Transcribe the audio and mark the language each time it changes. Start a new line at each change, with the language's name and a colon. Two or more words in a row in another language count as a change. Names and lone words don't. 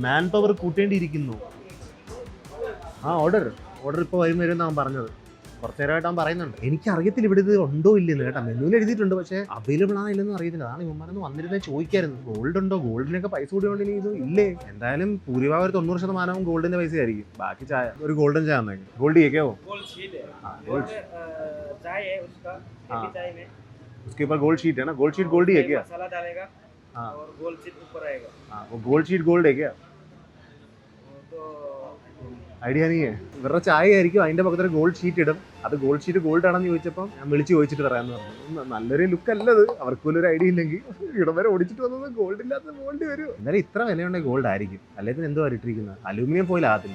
English: man power
Malayalam: കൂട്ടേണ്ടിയിരിക്കുന്നു. ഓർഡർ ഇപ്പോൾ വരുമെന്നാണ് പറഞ്ഞത്. കുറച്ച് നേരമായിട്ട് അവൻ പറയുന്നുണ്ട്. എനിക്കറിയത്തില്ല ഇവിടെ ഇത് ഉണ്ടോ ഇല്ലെന്ന് കേട്ടോ. മെനുവിൽ എഴുതിയിട്ടുണ്ട്, പക്ഷേ അവൈലബിൾ ആണോ ഇല്ലെന്ന് അറിയത്തില്ല. അതാണ് ഇവന്മാരൊന്നും വന്നിരുന്നേ ചോദിക്കായിരുന്നു. ഗോൾഡ് ഉണ്ടോ? ഗോൾഡിനൊക്കെ പൈസ കൂടിയോണ്ട് ഇനി ഇത് ഇല്ലേ? എന്തായാലും ഭൂരിഭാഗം ഒരു 90% ഗോൾഡിന്റെ പൈസ ആയിരിക്കും. ബാക്കി ചായ ഒരു ഗോൾഡൻ ചായ തന്നേക്കും. ഗോൾഡ് കേക്കോ?
Hindi: उसके ऊपर
English: gold sheet
Hindi: है ना?
English: gold sheet gold
Hindi: ही है क्या? मसाला डालेगा और
English: gold sheet
Hindi: ऊपर आएगा. वो
English: gold sheet gold
Hindi: है क्या?
Malayalam: ഐഡിയ നീ ഇവരുടെ ചായ ആയിരിക്കും. അതിന്റെ പക്കത്തൊരു
English: gold sheet
Malayalam: ഇടും. അത്
English: gold sheet gold
Malayalam: ആണെന്ന് ചോദിച്ചപ്പോൾ ഞാൻ വിളിച്ച് ചോദിച്ചിട്ട് പറയാമെന്ന് പറഞ്ഞു. നല്ലൊരു ലുക്ക് അല്ലത്. അവർക്ക് പോലും ഒരു ഐഡിയ ഇല്ലെങ്കിൽ ഇടം വരെ ഓടിച്ചിട്ട് വന്നത് ഗോൾഡ് ഇല്ലാത്ത ഗോൾഡ് വരും. എന്നാലും ഇത്ര വിലയുണ്ടെങ്കിൽ ഗോൾഡ് ആയിരിക്കും. അല്ലെങ്കിൽ എന്തോ ഇട്ടിരിക്കുന്നത്
English: aluminium foil
Malayalam: ആകത്തില്ല.